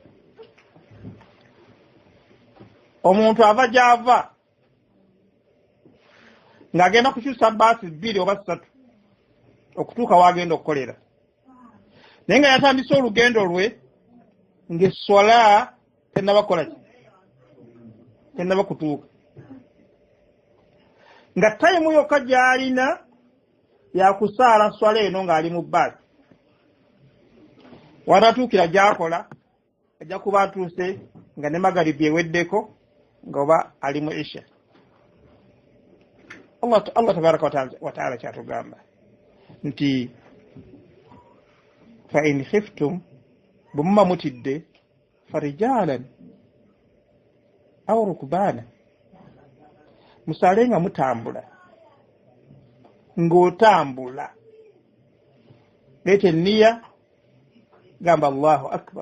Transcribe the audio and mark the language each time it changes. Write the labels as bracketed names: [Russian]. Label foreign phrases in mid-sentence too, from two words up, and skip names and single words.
[Ganda] Omuntu ava gy'ava ng'agenda kukyusa bbaasi 2 oba 3 okutuuka w'agenda okukolera, naye nga yatandise olugendo lwe ng'eswalah tennaba kukola ki, tennaba kutuuka, nga tayimu yokka gy'alina yakusaala swala eno ng'ali mu bbaasi. Wanaatuukira gy'akola ajja kuba atuuse nga ne magaribi eweddeko ng'oba ali mu isha. [Arabic] الله تبارك وتعالى [Ganda] kyatugamba nti [Arabic] فإن خفتم [Ganda] bwe muba mutidde [Arabic] فرجالا أو ركبانا, [Ganda] musaale nga mutambula, ng'otambula leeta enniya, gamba [Arabic] الله أكبر.